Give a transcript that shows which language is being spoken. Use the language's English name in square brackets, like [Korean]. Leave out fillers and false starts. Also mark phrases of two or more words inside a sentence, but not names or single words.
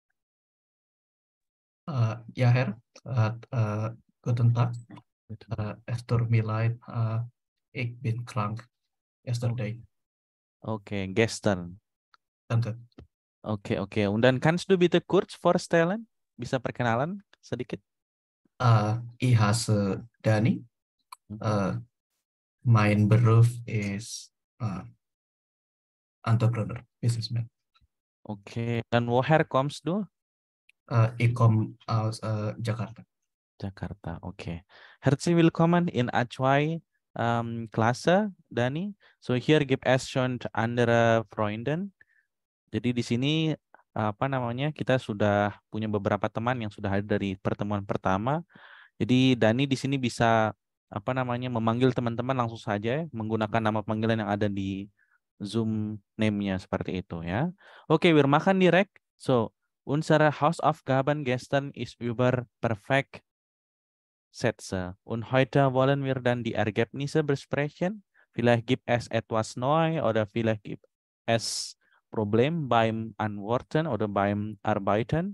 [German] Ja, Herr. Guten Tag. Es tut mir leid. Ich bin krank yesterday. Okay, gestern. Danke. Okay. Und dann kannst du bitte kurz vorstellen? [Indonesian] Bisa perkenalan sedikit? [German] Ich heiße Dani. Mein Beruf ist [English] entrepreneur, businessman. [German] Okay, dan woher kommst du? Ich komme aus Jakarta. Jakarta, okay. Herzlich willkommen in A2 Klasse, Dani. So hier gibt es schon andere Freunden. [Indonesian] Jadi di sini kita sudah punya beberapa teman yang sudah hadir dari pertemuan pertama. Jadi Dani di sini bisa memanggil teman-teman langsung saja menggunakan nama panggilan yang ada di Zoom name-nya seperti itu ya. Oke, [German] wir machen direkt. So, unsere Hausaufgaben gestern ist über perfekt Sätze. Und heute wollen wir dann die Ergebnisse besprechen. Vielleicht gibt es etwas neu oder vielleicht gibt es Problem beim Antworten oder beim Arbeiten.